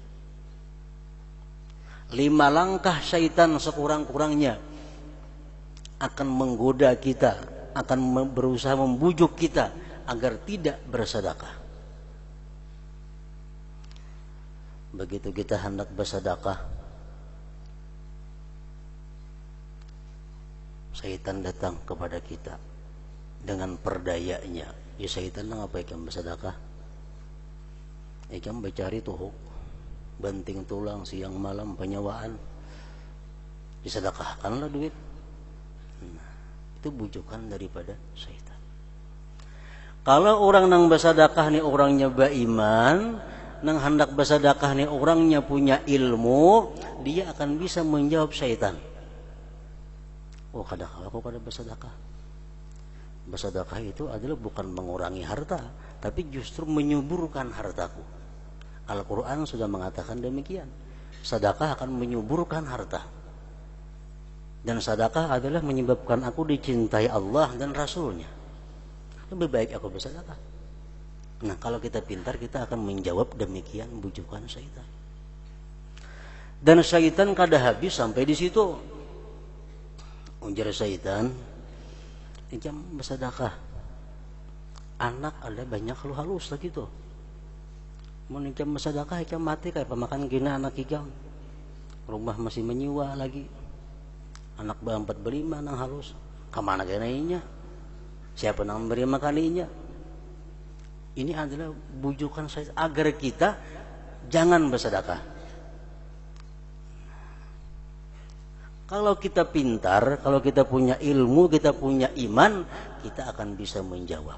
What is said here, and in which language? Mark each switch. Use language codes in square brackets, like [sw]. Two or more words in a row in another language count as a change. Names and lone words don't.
[id] 5 langkah syaitan sekurang-kurangnya akan menggoda kita, akan berusaha membujuk kita agar tidak bersedekah. Begitu kita hendak bersedekah, syaitan datang kepada kita dengan perdayanya. [bjn] Ya syaitan ngapa ikam bersedekah? Ikam bercari tuhuk, banting tulang siang malam penyewaan, disedekahkanlah duit. [id] Nah, itu bujukan daripada syaitan. Kalau orang nang bersedekah ni orangnya beriman, nang hendak bersedekah ni orangnya punya ilmu, dia akan bisa menjawab syaitan. [bjn] Oh, kadang aku kada bersedekah. [id] Bersedekah itu adalah bukan mengurangi harta, tapi justru menyuburkan hartaku. Al-Quran sudah mengatakan demikian. Sedekah akan menyuburkan harta. Dan sedekah adalah menyebabkan aku dicintai Allah dan Rasulnya. Lebih baik aku bersedekah. Nah, kalau kita pintar, kita akan menjawab demikian bujukan syaitan. Dan syaitan kada habis sampai di situ. [bjn] Ujar syaitan, ikam bersedekah. Anak ada banyak lu halus lagi tuh. Mau ikam bersedekah, ikam mati kayak pemakan gina anak ikam. Rumah masih menyewa lagi. Anak berempat berlima nang halus. Kemana kenainya? Siapa nang beri makaninya? [id] Ini adalah bujukan syaitan agar kita jangan bersedekah. Kalau kita pintar, kalau kita punya ilmu, kita punya iman, kita akan bisa menjawab.